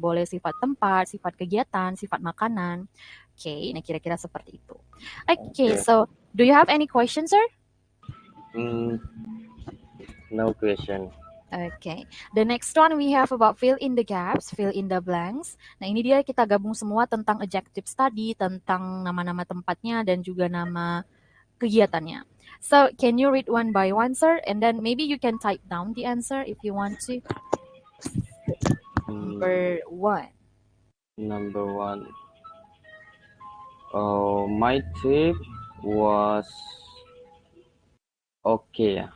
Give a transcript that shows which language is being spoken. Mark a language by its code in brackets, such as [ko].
[id] Boleh sifat tempat, sifat kegiatan, sifat makanan. Okay, nah kira-kira seperti itu. [en] Okay, so do you have any questions, sir? No question. Okay, the next one we have about fill in the gaps, fill in the blanks. [id] Nah, ini dia kita gabung semua tentang adjectives tadi, tentang nama-nama tempatnya dan juga nama kegiatannya. [en] So, can you read one by one, sir? And then maybe you can type down the answer if you want to. Number 1. Number 1. My trip was okay.